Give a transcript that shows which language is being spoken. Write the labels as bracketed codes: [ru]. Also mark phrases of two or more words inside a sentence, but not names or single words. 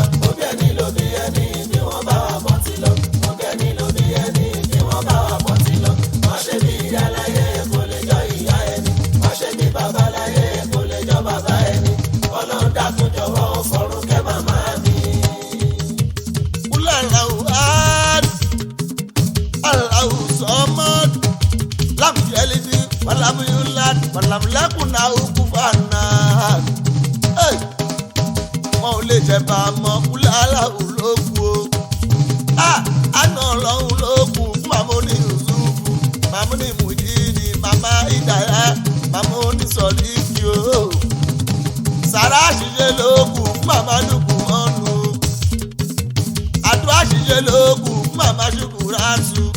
[yo] Mo bí ẹni ló bí ẹni, bí wọ́n bá wà bọ́ ti lọ. Mo bí ẹni ló bí ẹni, bí wọ́n bá wà bọ́ ti lọ. Má ṣe bí ìyá láyé, kò lè jọ ìyá ẹni. Má ṣe bí bàbá láyé, kò lè jọ bàbá ẹni. Ọlọ́run dákun jọ̀wọ́, fọ̀run kẹ́ màmá mi. [ar] قل الله أحد الله الصمد لم يلد ولم يولد ولم يكن له كفوا أحد. Hey! [yo] Wọn ò lè jẹ bá a mọ, [ar] قل الله [yo] ló kù o. Ah! Àánú Ọlọ́run ló kù fún màmá oní Yusufu, màmá oní Mujini, màmá Idaya, màmá oní Sọ̀ríkì o. Sàrà àṣìṣe ló kù fún màmá Lukumanu o. Àdúrà ṣíṣe ló kù fún màmá Ṣukuratu.